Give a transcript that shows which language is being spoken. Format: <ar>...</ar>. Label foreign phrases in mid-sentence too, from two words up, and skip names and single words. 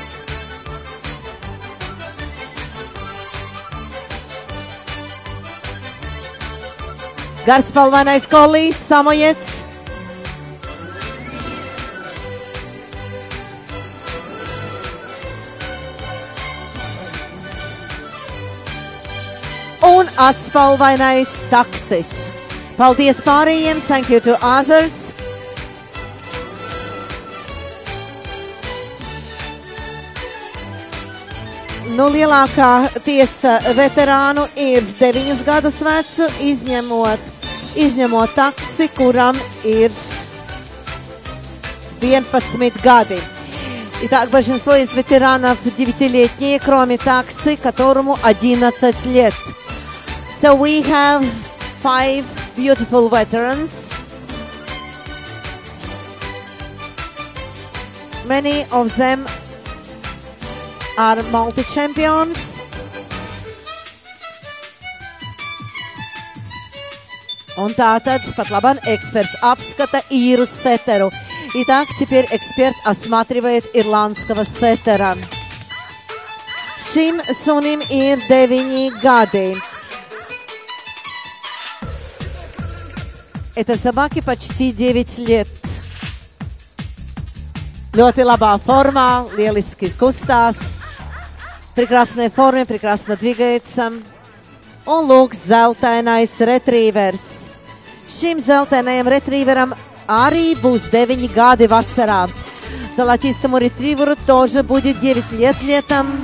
<lv>Garspalvainais kollijs, Samojets, un Aspalvainais taksis. Paldies pārējiem,</lv> <en>thank you to others.</en> <lv>Nu, lielākā tiesa veterānu ir 9 gadus vecu, izņemot taksi, kuram ir 11 gadi.</lv> <ru>Итак, большинство из ветеранов 9-летние, кроме такси, которому 11 лет.</ru> <en>So we have 5 beautiful veterans. Many of them are multi-champions.</en> <lv>Un tātad pat labāk eksperts apskata Īru Seteru.</lv> <ru>Итак, теперь эксперт осматривает ирландского сеттера.</ru> <lv>Šim sunim ir 9 gadi.</lv> <ru>Этой собаке почти 9 лет.</ru> <lv>Ļoti labā formā, lieliski kustās.</lv> <ru>Прекрасной форме, прекрасно двигается.</ru> <lv>Un lūk, zeltainais retrievers. Šim zeltainajam retrieveram arī būs 9 gadi vasarā.</lv> <ru>Золотистому ретриверу тоже будет 9 лет летом.</ru>